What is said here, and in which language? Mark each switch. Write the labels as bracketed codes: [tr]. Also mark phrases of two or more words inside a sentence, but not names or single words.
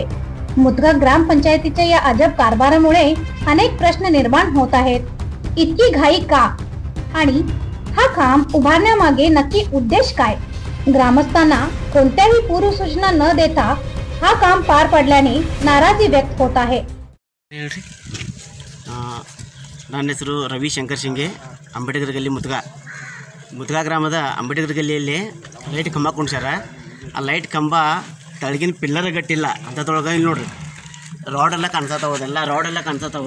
[mr] मुदगा ग्रामपंचायतीच्या या अजब कारभारामुळे अनेक प्रश्न निर्माण होत आहेत। इतकी घाई का आणि हा खांब उभारण्यामागे नक्की उद्देश काय? ग्रामस्थांना कोणत्याही पूर्वसूचना न देता हा काम पार पडल्याने नाराजी व्यक्त होत आहे। [kn] ನನ್ನ ಹೆಸರು ರವಿಶಂಕರ್ ಶಿಂಗೆ, ಅಂಬೇಡ್ಕರ್ ಗಲ್ಲಿ ಮುದ್ಗಾ ಗ್ರಾಮದ ಅಂಬೇಡ್ಕರ್ ಗಲ್ಲಿಯಲ್ಲಿ ಲೈಟ್ ಕಂಬ ಕುಣಿಸ್ಯಾರ। ಆ ಲೈಟ್ ಕಂಬ ತಳಗಿನ ಪಿಲ್ಲರ್ ಗಟ್ಟಿಲ್ಲ ಅಂತದ್ರೊಳಗೆ ಇಲ್ಲಿ ನೋಡ್ರಿ ರೋಡೆಲ್ಲ ಕಾಣಿಸತ್ತಾವ, ಅದೆಲ್ಲ ರೋಡೆಲ್ಲ ಕಾಣಿಸತ್ತಾವು।